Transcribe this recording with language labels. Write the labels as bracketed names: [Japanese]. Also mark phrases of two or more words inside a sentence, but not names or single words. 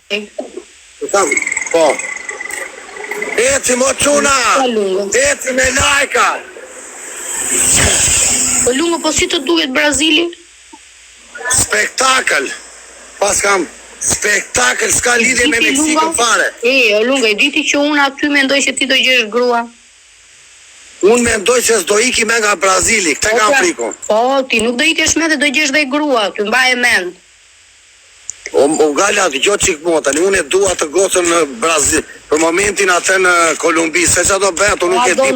[Albanian] Po. Eci mo quna! Eci me lajka! Po Lungo, po si të duket Brazili? Spektakël! Pas kam spektakël, s'ka lidhje me Meksikën fare. O Lungo, e diti që unë aty mendoj që ti do gjesh grua? Unë mendoj që s'do iki me nga Brazili, këte nga frikun. Po, ti nuk do ikesh me dhe do gjesh dhe grua, ty mbaj e mend. O Gala, dëgjoj çik mua tani, unë e dua të gocën në Brazil. Për momentin atë në Kolumbi, se çfarë do bëhet, unë nuk e di po.